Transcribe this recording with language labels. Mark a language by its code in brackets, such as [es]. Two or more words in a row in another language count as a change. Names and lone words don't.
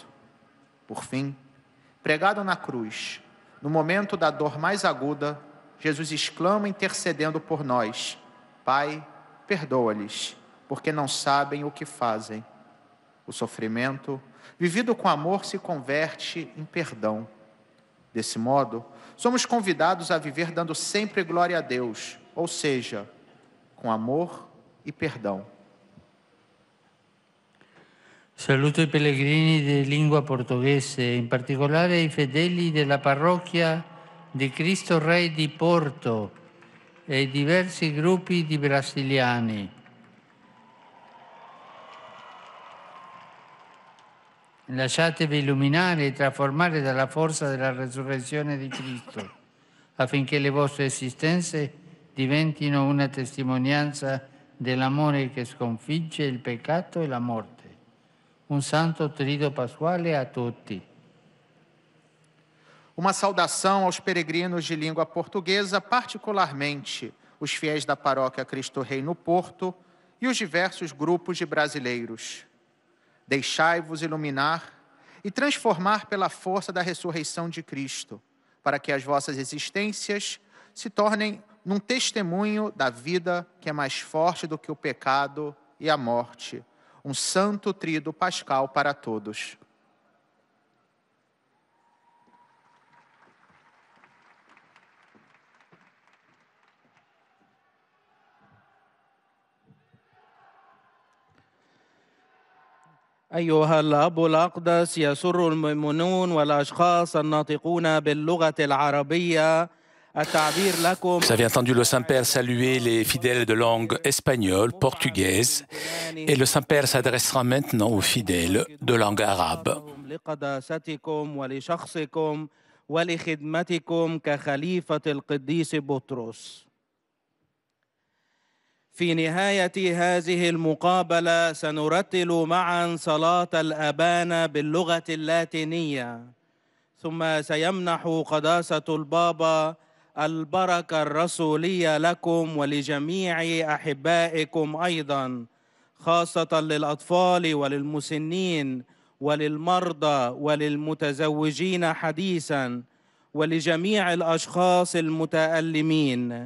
[pt] Por fim, pregado na cruz, no momento da dor mais aguda, Jesus exclama intercedendo por nós: Pai, perdoa-lhes, porque não sabem o que fazem. O sofrimento, vivido com amor, se converte em perdão. Desse modo, somos convidados a viver dando sempre glória a Deus, ou seja, com amor e perdão. [it] Saluto i pellegrini di lingua portoghese, in particolare i fedeli della parrocchia di Cristo Re di Porto e i diversi gruppi di brasiliani. Lasciatevi illuminare e trasformare dalla forza della resurrezione di Cristo, affinché le vostre esistenze diventino una testimonianza dell'amore che sconfigge il peccato e la morte. Un santo trido pasquale a tutti. [pt] Uma saudação aos peregrinos de língua portuguesa, particularmente os fiéis da paróquia Cristo Rei no Porto e os diversos grupos de brasileiros. Deixai-vos iluminar e transformar pela força da ressurreição de Cristo, para que as vossas existências se tornem num testemunho da vida que é mais forte do que o pecado e a morte. Um santo trido pascal para todos. [ar] أيها الأب الأقدس، يسر المؤمنون والأشخاص الناطقون باللغة العربية [fr] Vous avez entendu le Saint-Père saluer les fidèles de langue espagnole, portugaise, et le Saint-Père s'adressera maintenant aux fidèles de langue arabe. [ar] في نهاية هذه المقابلة سنرتل معا صلاة الأبانا باللغة اللاتينية، ثم سيمنح قداسة البابا البركة الرسولية لكم ولجميع أحبائكم أيضا، خاصة للأطفال وللمسنين وللمرضى وللمتزوجين حديثا ولجميع الأشخاص المتألمين.